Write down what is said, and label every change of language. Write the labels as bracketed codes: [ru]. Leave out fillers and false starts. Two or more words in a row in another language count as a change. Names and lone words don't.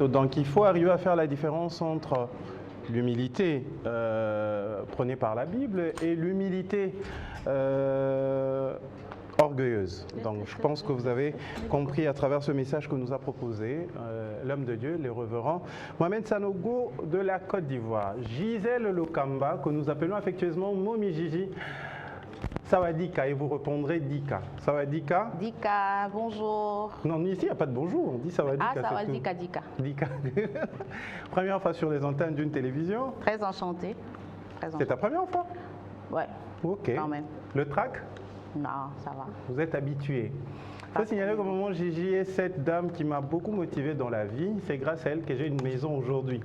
[fr] Donc, il faut arriver à faire la différence entre l'humilité prônée par la Bible et l'humilité orgueilleuse. Donc, je pense que vous avez compris à travers ce message que nous a proposé l'homme de Dieu, le révérend Mohamed Sanogo de la Côte d'Ivoire. Gisèle Lokamba, que nous appelons affectueusement Momi Gigi. Sawadika, et vous répondrez Dika. Sawadika. Dika, bonjour. Non, ici, il n'y a pas de bonjour, on dit Sawadika. Ah, Sawadika, Dika. Dika. Première fois sur les antennes d'une télévision. Très enchantée. C'est ta première fois? Ouais. Ok. Quand même. Le track? Non, ça va. Vous êtes habitué. Il faut signaler qu'au moment où Gigi est cette dame qui m'a beaucoup motivé dans la vie, c'est grâce à elle que j'ai une maison aujourd'hui.